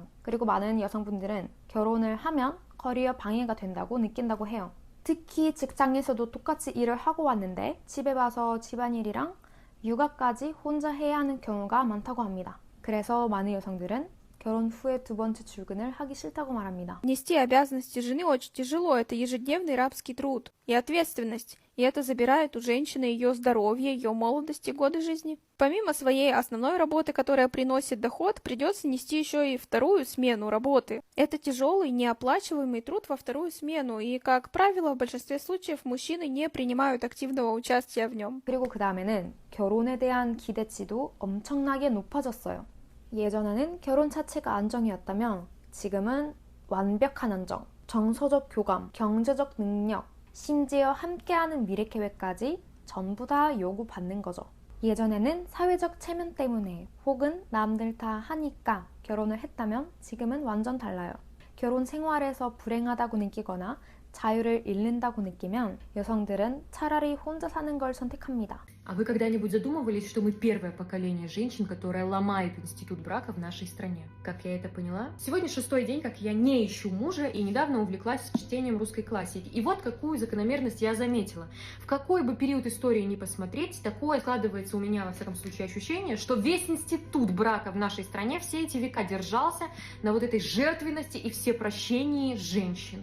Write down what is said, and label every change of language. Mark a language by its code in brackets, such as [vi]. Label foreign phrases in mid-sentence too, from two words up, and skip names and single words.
[ko] 그리고 많은 여성분들은 결혼을 하면 커리어 방해가 된다고 느낀다고 해요. 특히 직장에서도 똑같이 일을 하고 왔는데 집에 와서 집안일이랑 육아까지 혼자 해야 하는 경우가 많다고 합니다. 그래서 많은 여성들은 결혼 후에 두 번째 출근을 하기 싫다고 말합니다. [ru] Нести обязанности жены очень тяжело, это ежедневный рабский труд и ответственность, и это забирает у женщины ее здоровье, ее молодость и годы жизни. Помимо своей основной работы, которая приносит доход, придется нести еще и вторую смену работы. Это тяжелый, неоплачиваемый труд во вторую смену, и, как правило, в большинстве случаев мужчины не принимают активного участия в нем. [ko] 그리고 그 다음에는 결혼에 대한 기대치도 엄청나게 높아졌어요. 예전에는 결혼 자체가 안정이었다면 지금은 완벽한 안정, 정서적 교감, 경제적 능력, 심지어 함께하는 미래 계획까지 전부 다 요구받는 거죠. 예전에는 사회적 체면 때문에 혹은 남들 다 하니까 결혼을 했다면 지금은 완전 달라요. 결혼 생활에서 불행하다고 느끼거나 자유를 잃는다고 느끼면 여성들은 차라리 혼자 사는 걸 선택합니다. [ru] А вы когда-нибудь задумывались, что мы первое поколение женщин, которое ломает институт брака в нашей стране? Как я это поняла? Сегодня 6-й день, как я не ищу мужа, и недавно увлеклась чтением русской классики. И вот какую закономерность я заметила. В какой бы период истории ни посмотреть, такое складывается у меня, во всяком случае, ощущение, что весь институт брака в нашей стране все эти века держался на вот этой жертвенности и всепрощении женщин.